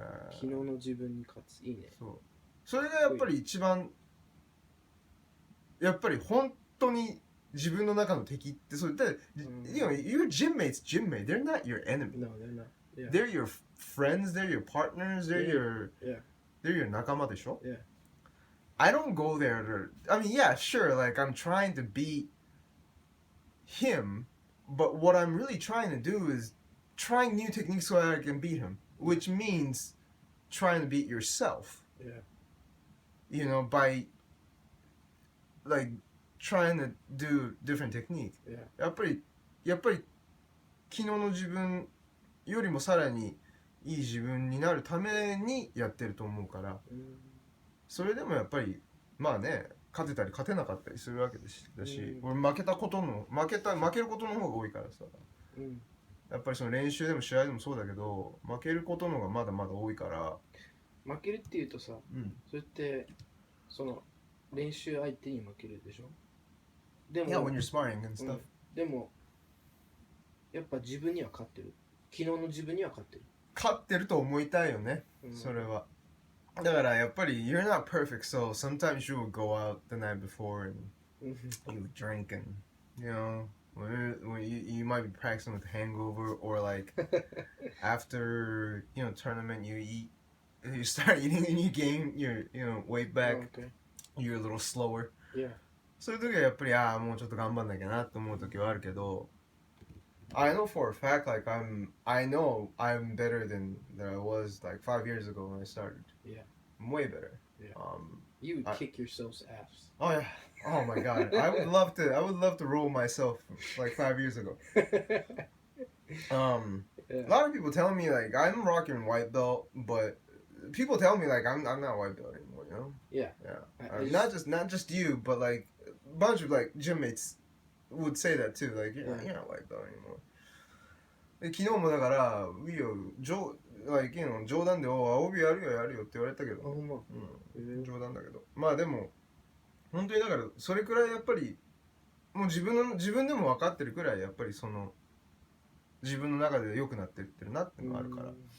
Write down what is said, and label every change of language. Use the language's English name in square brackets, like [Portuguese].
[Japanese] 昨日の自分に勝つ。いいね。そう。それがやっぱり一番、やっぱり本当に自分の中の敵ってそれで、 [English] you know, your gym mates, they're not your enemy. No, they're not. Yeah. They're your friends, they're your partners, they're your [Japanese] 仲間でしょ? [English] Yeah. I don't go there to, I mean, yeah, sure, like I'm trying to beat him, but what I'm really trying to do is trying new techniques so I can beat him, which means trying to beat yourself. Yeah. You know, by like trying to do different technique. Yeah. [Japanese] やっぱり昨日の自分よりもさらにいい自分になるためにやってると思うから、それでもやっぱりまあね、勝てたり勝てなかったりするわけだし、俺負けることの方が多いからさ、やっぱりその練習でも試合でもそうだけど、負けることの方がまだまだ多いから。負けるっていうとさ、それってその練習相手に負けるでしょ。でも [English] Yeah, when you're sparring and stuff. [Japanese] でもやっぱ自分には勝ってる。昨日の自分には勝ってる。勝ってると思いたいよね、それは。だからやっぱり [English] you're not perfect, so sometimes you will go out the night before and you drink and, you know, when you might be practicing with hangover, or like after, you know, tournament you start eating and you gain your, you know, weight back. You're a little slower. Yeah. [Japanese] そういう時はやっぱりもうちょっと頑張んなきゃなって思う時はあるけど、 [English] I know for a fact, like I know I'm better than I was like 5 years ago when I started. Yeah. I'm way better. Yeah. You would kick yourself's ass. Oh yeah. Oh my god. I would love to roll myself like 5 years ago. A lot of people telling me like I'm rocking white belt, but people tell me like I'm not white belt anymore, you know? Yeah. Not just you, but like a bunch of like gym mates would say that too. Like you're not white belt anymore. [Japanese] で昨日もだからいいよ [English] like, you know, [Japanese] 冗談で青帯やるよって言われたけど、冗談だけど、まあでも本当にだからそれくらいやっぱりもう自分でも分かってるくらいやっぱりその自分の中で良くなってってるなってのがあるから。